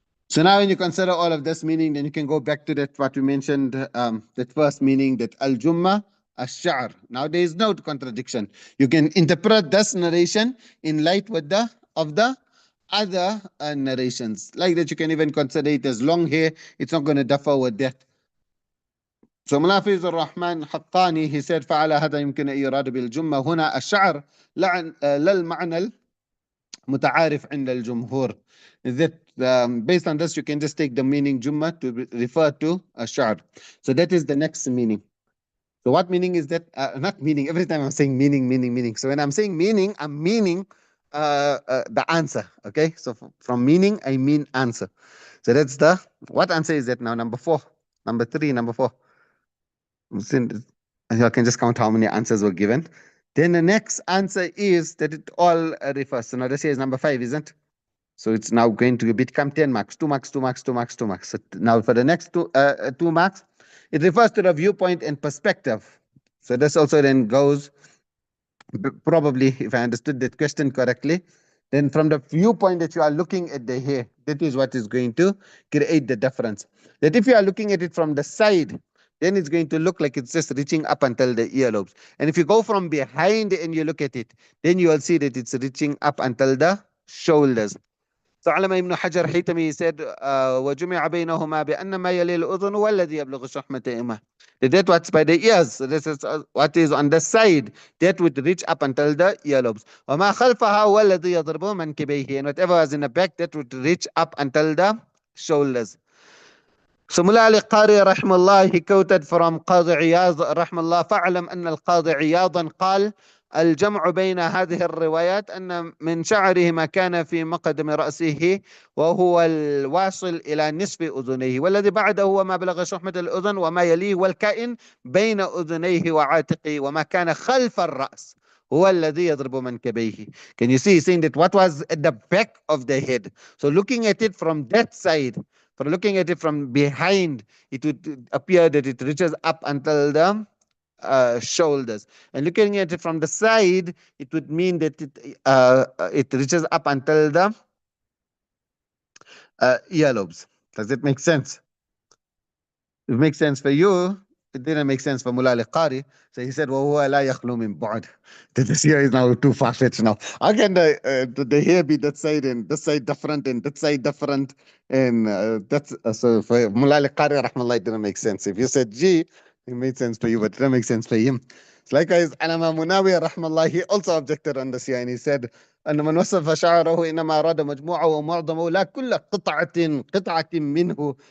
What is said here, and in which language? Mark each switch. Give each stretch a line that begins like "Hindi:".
English: So now when you consider all of this meaning, then you can go back to that what we mentioned, that first meaning, that al-jumma ash-sha'r. Now there is no contradiction. You can interpret this narration in light with of the other narrations. Like that, you can even consider it as long hair. It's not going to differ with that. So Munafiz al-Rahman Haqqani, he said,
Arabic: فعلى هذا يمكن أن يراد بالجمة هنا الشعر لا المعنى متعارف عند الجمهور.
English: That based on this, you can just take the meaning Jumma to refer to a sha'r. So that is the next meaning. So what meaning is that? Not meaning. Every time I'm saying meaning. So when I'm saying meaning, I'm meaning the answer. Okay. So from meaning, I mean answer. So that's what answer is that now? Number 4, number 3, number 4. I can just count how many answers were given. Then the next answer is that it all refers. So now this here is number 5, isn't it? So it's now going to become 10 marks, 2 marks, 2 marks, 2 marks, 2 marks. So now for the next 2 marks, it refers to the viewpoint and perspective. So this also then goes, probably, if I understood that question correctly, then from the viewpoint that you are looking at the hair, that is what is going to create the difference. That if you are looking at it from the side, then it's going to look like it's just reaching up until the earlobes. And if you go from behind and you look at it, then you will see that it's reaching up until the shoulders. So Allama ibn Hajar Haytami said,
Arabic: وَجُمِعَ بَيْنَهُمَا بِأَنَّ مَا يَلِي الْأُذُنُ وَالَّذِي يَبْلُغُ الشُّحْمَةَ.
English: That what's by the ears. So this is what is on the side. That would reach up until the earlobes.
Arabic: وَمَا خَلْفَهَا وَالَّذِي يَضْرِبُ مَنْكِبَيْهِ.
English: And whatever was in the back, that would reach up until the shoulders. So Mullah Ali Qari rahimahullah, he quoted from Qadi Iyad rahimahullah,
Arabic: فَعْلَمْ أَنَّ الْقَاضِ عِيَاضًا قال الجمع بين هذه الروايات أن من شعره ما كان في مقدم رأسه وهو الواصل إلى نصف أذنيه والذي بعده هو ما بلغ شحمة الأذن وما يليه والكائن بين أذنيه وعاتقه وما كان خلف الرأس هو الذي يضرب منكبيه.
English: Can you see, he's saying that what was at the back of the head. So looking at it from that side, for looking at it from behind, it would appear that it reaches up until the shoulders. And looking at it from the side, it would mean that it reaches up until the earlobes. Does it make sense? It makes sense for you. It didn't make sense for Mullah al-Qari. So he said,
Arabic: وَهُوَ لَا يَخْلُو مِنْ بُعْدٍ.
English: This here is now too far-fetched now. How can the hair be that side and this side different and that side different? And that's so for Mullah al-Qari, rahmallah, it didn't make sense. If you said G, it made sense for you, but it didn't make sense for him. So likewise, Alama Munawi, rahmallah, he also objected on this here and he said,
Arabic: أن من وصف شعره إنما أراد مجموعه ومعظمه لا كل قطعة منه.